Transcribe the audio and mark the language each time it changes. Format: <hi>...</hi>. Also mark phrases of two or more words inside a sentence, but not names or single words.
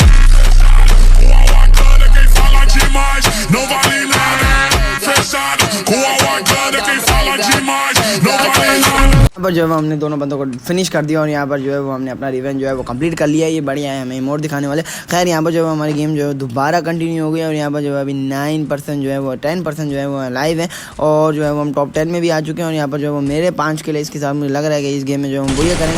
<pt>Quem fala demais não vale nada. Fechado com a guardada, quem fala demais não vale nada.</pt> <hi>यहाँ पर जो है हमने दोनों बंदों को फिनिश कर दिया और यहाँ पर जो है वो हमने अपना रिवेंज जो है वो कंप्लीट कर लिया है। ये बढ़िया है, हमें इमोट दिखाने वाले। खैर यहाँ पर जो है हमारी गेम जो है दोबारा कंटिन्यू हो गई और यहाँ पर जो है अभी 9% जो है वो 10% जो है वो लाइव है और जो है वो हम टॉप 10 में भी आ चुके हैं। और यहाँ पर जो है वो मेरे 5 किल इसके साथ मुझे लग रहा है कि इस गेम में जो हम बुरा करेंगे।</hi>